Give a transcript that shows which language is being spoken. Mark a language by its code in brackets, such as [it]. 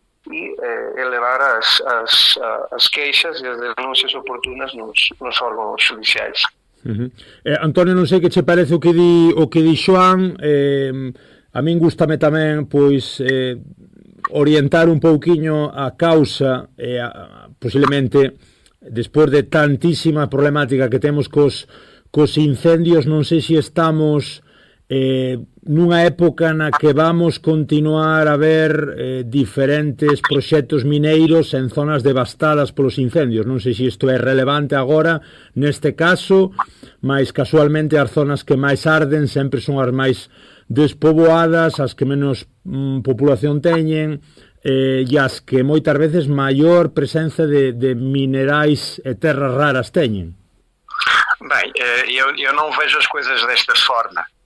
[pt] e elevar as queixas e as denuncias oportunas nos órgãos judiciais. [gl] Antonio, non sei que che parece o que di Xoán. A min gústame tamén pois orientar un pouquiño a causa posiblemente despois de tantísima problemática que temos cos incendios. Non sei se estamos nunha época na que vamos continuar a ver diferentes proxectos mineiros en zonas devastadas polos incendios. Non sei se isto é relevante agora neste caso, mas casualmente as zonas que máis arden sempre son as máis despoboadas, as que menos populación teñen, e as que moitas veces maior presenza de minerais e terras raras teñen. [pt] Bem, eu não vejo as coisas desta forma.